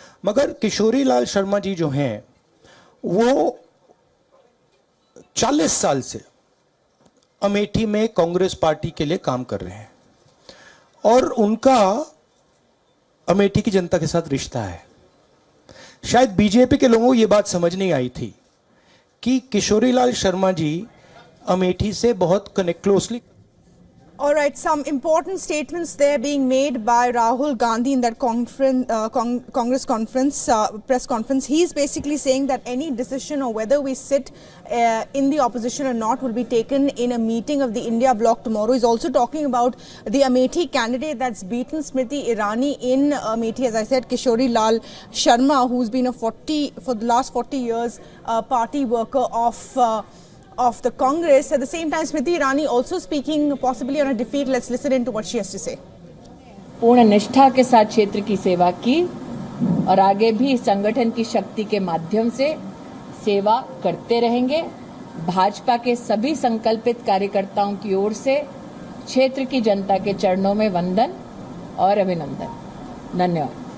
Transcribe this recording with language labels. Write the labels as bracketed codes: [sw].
[hi] मगर किशोरीलाल शर्मा जी जो हैं वो 40 साल से अमेठी में कांग्रेस पार्टी के लिए काम कर रहे हैं और उनका अमेठी की जनता के साथ रिश्ता है। शायद बीजेपी के लोगों को यह बात समझ नहीं आई थी कि किशोरीलाल शर्मा जी अमेठी से बहुत closely. [en] All right, some important statements there being made by Rahul Gandhi in that Congress conference, press conference. He's basically saying that any decision or whether we sit in the opposition or not will be taken in a meeting of the India bloc tomorrow. He's also talking about the Amethi candidate that's beaten Smriti Irani in Amethi. As I said, Kishori Lal Sharma, who's been for the last 40 years, party worker of the Congress. At the same time, Smriti Irani also speaking possibly on a defeat. Let's listen into what she has to say. [hi] पूर्ण निष्ठा के साथ क्षेत्र की सेवा की और आगे भी संगठन की शक्ति के माध्यम से सेवा करते रहेंगे। भाजपा के सभी संकल्पित कार्यकर्ताओं की ओर से क्षेत्र की जनता के चरणों में वंदन और अभिनंदन। धन्यवाद।